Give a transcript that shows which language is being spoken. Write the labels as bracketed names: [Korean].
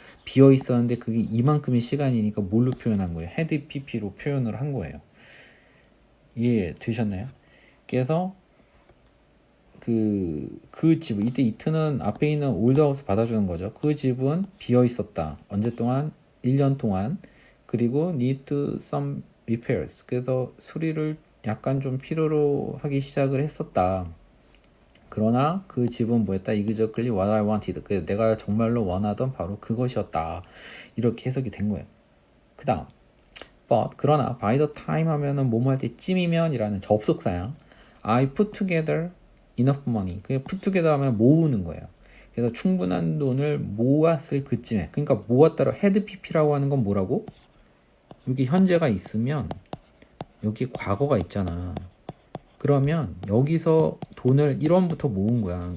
[Korean] 비어 있었는데 그게 이만큼의 시간이니까 뭘로 표현한 거예요? 헤드 pp로 표현을 한 거예요. 이해 되셨나요? 그래서 그 집, 이때 이트는 앞에 있는 올드하우스 받아주는 거죠. 그 집은 비어 있었다. 언제 동안? 1년 동안. 그리고 [English] need some repairs. [Korean] 그래서 수리를 약간 좀 필요로 하기 시작을 했었다. 그러나 그 집은 뭐였다? [English] exactly what I wanted. [Korean] 그래서 내가 정말로 원하던 바로 그것이었다. 이렇게 해석이 된 거예요. 그 다음 but 그러나 [English] by the time [Korean] 하면은 뭐뭐 할 때쯤이면 이라는 접속사야. [English] I put together enough money. [Korean] 그게 put together 하면 모으는 거예요. 그래서 충분한 돈을 모았을 그쯤에. 그러니까 모았다라 had pp라고 하는 건 뭐라고? 여기 현재가 있으면 여기 과거가 있잖아. 그러면 여기서 돈을 1원부터 모은 거야.